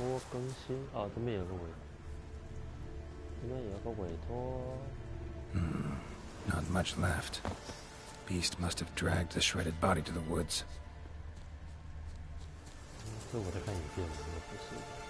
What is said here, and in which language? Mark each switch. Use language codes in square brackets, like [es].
[zh] 更新哦，这边有个委，这边有个委托。 [en] Not much left. Beast must have dragged the shredded body to the woods. [zh] 这我在看影片，应该不是。